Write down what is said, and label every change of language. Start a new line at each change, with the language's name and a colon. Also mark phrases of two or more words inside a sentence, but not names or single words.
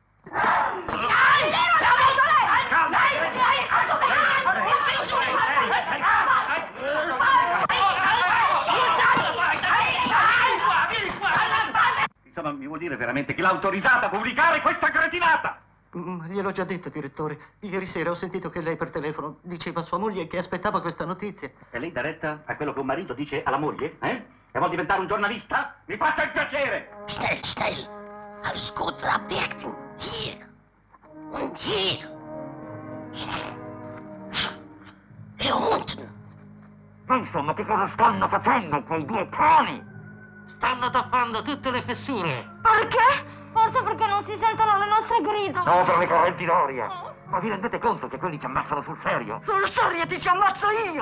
Italian: Insomma, mi vuol dire veramente che l'ha autorizzata a pubblicare questa cretinata? Gliel'ho già detto, direttore. Ieri sera ho sentito che lei per telefono diceva a sua moglie che aspettava questa notizia. E lei dà retta a quello che un marito dice alla moglie? E vuol diventare un giornalista? Mi faccia il piacere!
German: Schnell! Alles gut, abdichten! Hier! Und hier! E unten!
Italian: Ma insomma, che cosa stanno facendo quei 2 cani? Stanno tappando tutte le fessure! Perché? Forse perché non si sentono le nostre grida. No, per le correnti d'aria. Ma vi rendete conto che quelli ci ammazzano sul serio? Sul serio ti ci ammazzo io!